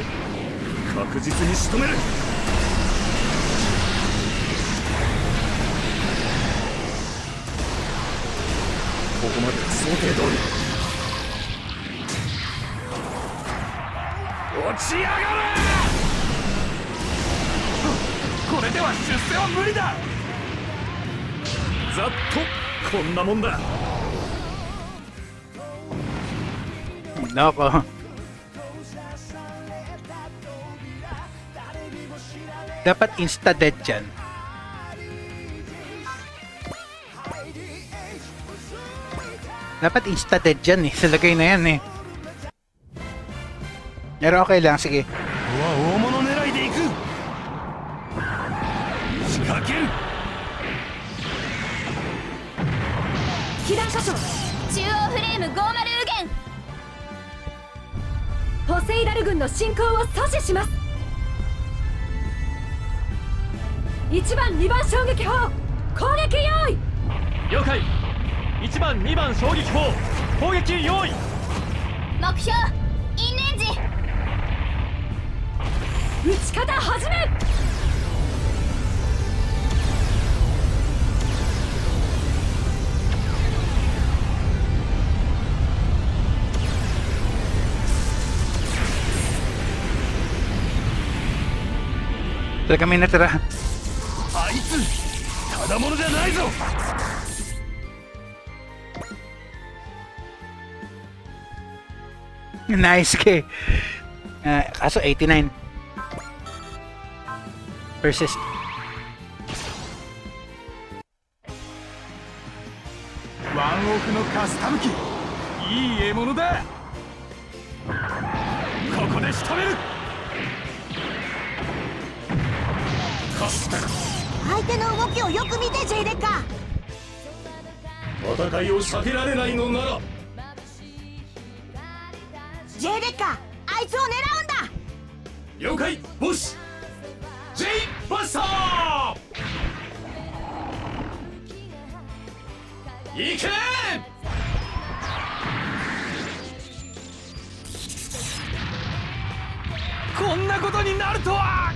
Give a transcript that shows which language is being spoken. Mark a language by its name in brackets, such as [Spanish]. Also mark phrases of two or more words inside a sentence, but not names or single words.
[Japanese] 確実に仕留める。ここまでは想定通り。落ち上がれ。これでは出世は無理だ。ざっとこんなもんだ。 [Filipino] Nako. Dapat insta-dead dyan. Dapat insta-dead dyan eh. Sa lagay na yan eh. Pero okay lang, sige. [Japanese] ここは大物狙いでいく。仕掛ける。被弾箇所中央フレーム50右舷。ポセイダル軍の進行を阻止します。1番2番衝撃砲攻撃用意。了解。1番2番衝撃砲攻撃用意。目標インレンジ。撃ち方始め。 [Filipino] Talaga may natira. [Japanese] あいつただものじゃないぞ。 [Filipino] Nice kay. Kaso 89. Persist. [English] One off [Japanese] のカスタム機、いい獲物だ。ここで仕留める。相手の動きをよく見て、ジェイデッカ。戦いを避けられないのなら。ジェイデッカ、あいつを狙うんだ。了解ボス。ジェイバスター。いけ。こんなことになるとは。